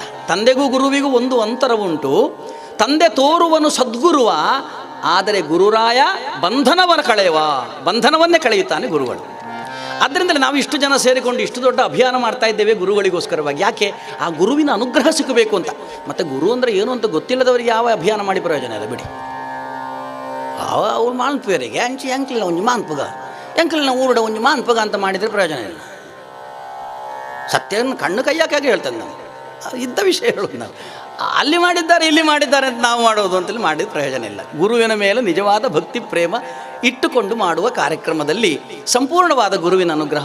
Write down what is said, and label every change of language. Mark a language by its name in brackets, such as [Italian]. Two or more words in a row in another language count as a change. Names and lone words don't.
[Kannada] ತಂದೆಗೂ ಗುರುವಿಗೂ ಒಂದು ಅಂತರವುಂಟು, ತಂದೆ ತೋರುವನು ಸದ್ಗುರುವ, ಆದರೆ ಗುರುರಾಯ ಬಂಧನವನ್ನು ಕಳೆಯುವ, ಬಂಧನವನ್ನೇ ಕಳೆಯುತ್ತಾನೆ ಗುರುಗಳು. ಆದ್ದರಿಂದಲೇ ನಾವು ಇಷ್ಟು ಜನ ಸೇರಿಕೊಂಡು ಇಷ್ಟು ದೊಡ್ಡ ಅಭಿಯಾನ ಮಾಡ್ತಾ ಇದ್ದೇವೆ ಗುರುಗಳಿಗೋಸ್ಕರವಾಗಿ. ಯಾಕೆ? ಆ ಗುರುವಿನ ಅನುಗ್ರಹ ಸಿಕ್ಕಬೇಕು ಅಂತ. ಮತ್ತು ಗುರು ಅಂದರೆ ಏನು ಅಂತ ಗೊತ್ತಿಲ್ಲದವರಿಗೆ ಯಾವ ಅಭಿಯಾನ ಮಾಡಿ ಪ್ರಯೋಜನ ಇಲ್ಲ ಬಿಡಿ. [Tulu] ಅವ್ರು ಮಾನ್ಪೇರಿಗೆ ಎಂಕ್ಲಿಲ್ಲ ಒಂಜಿ ಮಾನ್ಪುಗ, ಎಂಕ್ಲಿನ ಊರುಡ ಒಂಜಿ ಮಾನ್ಪುಗ [Kannada] ಅಂತ ಮಾಡಿದರೆ ಪ್ರಯೋಜನ ಇಲ್ಲ. ಸತ್ಯವನ್ನು ಕಣ್ಣು ಕೈಯಾಕಾಗಿ ಹೇಳ್ತಾನೆ ನಾನು, ಇದ್ದ ವಿಷಯ ಹೇಳೋದು ನಾವು. ಅಲ್ಲಿ ಮಾಡಿದ್ದಾರೆ ಇಲ್ಲಿ ಮಾಡಿದ್ದಾರೆ ಅಂತ ನಾವು ಮಾಡೋದು ಅಂತೇಳಿ ಮಾಡಿದ ಪ್ರಯೋಜನ ಇಲ್ಲ. ಗುರುವಿನ ಮೇಲೆ ನಿಜವಾದ ಭಕ್ತಿ ಪ್ರೇಮ ಇಟ್ಟುಕೊಂಡು ಮಾಡುವ ಕಾರ್ಯಕ್ರಮದಲ್ಲಿ ಸಂಪೂರ್ಣವಾದ ಗುರುವಿನ ಅನುಗ್ರಹ.